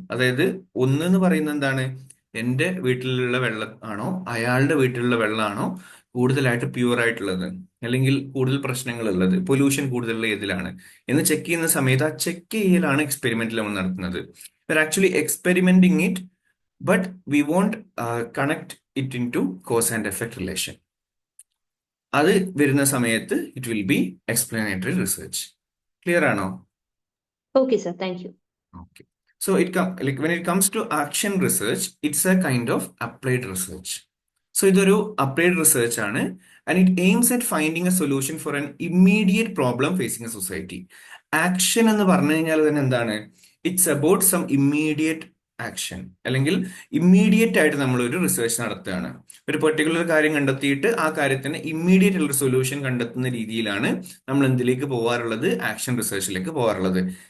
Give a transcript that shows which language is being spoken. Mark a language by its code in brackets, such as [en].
[ml] അതായത് ഒന്ന് എന്ന് പറയുന്നത് എന്താണ്, എന്റെ വീട്ടിലുള്ള വെള്ളം ആണോ അയാളുടെ വീട്ടിലുള്ള വെള്ളമാണോ കൂടുതലായിട്ട് പ്യൂർ ആയിട്ടുള്ളത്, അല്ലെങ്കിൽ കൂടുതൽ പ്രശ്നങ്ങൾ ഉള്ളത്, പൊല്യൂഷൻ കൂടുതലുള്ള ഏതിലാണ് എന്ന് ചെക്ക് ചെയ്യുന്ന സമയത്ത് ആ ചെക്ക് ചെയ്യലാണ് എക്സ്പെരിമെന്റിൽ നമ്മൾ നടത്തുന്നത്. [en] Actually experimenting it, but we won't connect it in to cause and effect relation. [ml] അത് വരുന്ന സമയത്ത് [en] It will be explanatory research. [ml] Clear ആണോ? [en] Okay sir, thank you. Okay. So when it comes to action research, it's a kind of applied research. So ഇതൊരു applied research ആണ്, and it aims at finding a solution for an immediate problem facing a society. [ml] Action എന്ന് പറഞ്ഞു കഴിഞ്ഞാൽ തന്നെ എന്താണ്, [en] it's about some immediate action, [ml] അല്ലെങ്കിൽ immediate ആയിട്ട് നമ്മൾ ഒരു റിസർച്ച് നടത്തുകയാണ്. ഒരു പെർട്ടിക്കുലർ കാര്യം കണ്ടെത്തിയിട്ട് ആ കാര്യത്തിന് ഇമ്മീഡിയറ്റ് ഉള്ള സൊല്യൂഷൻ കണ്ടെത്തുന്ന രീതിയിലാണ് നമ്മൾ എന്തിലേക്ക് പോകാറുള്ളത്, ആക്ഷൻ റിസർച്ചിലേക്ക് പോകാറുള്ളത്.